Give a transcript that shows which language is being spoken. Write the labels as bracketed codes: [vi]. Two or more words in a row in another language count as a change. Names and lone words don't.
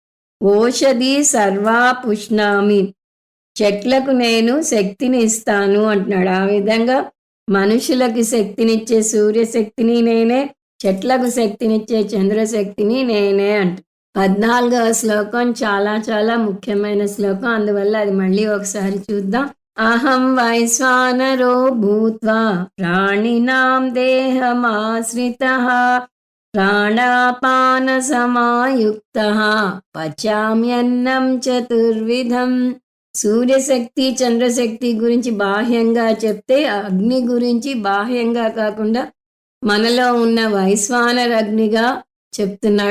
[sa] ఓషధి సర్వా పుష్ణామి. [te] చెట్లకు నేను శక్తిని ఇస్తాను అంటున్నాడు. ఆ విధంగా మనుషులకి శక్తినిచ్చే సూర్యశక్తిని నేనే, చెట్లకు శక్తినిచ్చే చంద్రశక్తిని నేనే అంట. 14వ శ్లోకం చాలా చాలా ముఖ్యమైన శ్లోకం. అందువల్ల అది మళ్ళీ ఒకసారి చూద్దాం. [sa] అహం వైశ్వానరో భూత్వా ప్రాణినాం దేహమాశ్రితః ప్రాణాపాన సమాయుక్తః పచామ్యన్నం చతుర్విధం. [te] సూర్యశక్తి చంద్రశక్తి గురించి బాహ్యంగా చెప్తే, అగ్ని గురించి బాహ్యంగా కాకుండా మనలో ఉన్న వైశ్వానర అగ్నిగా చెప్తున్నాడు.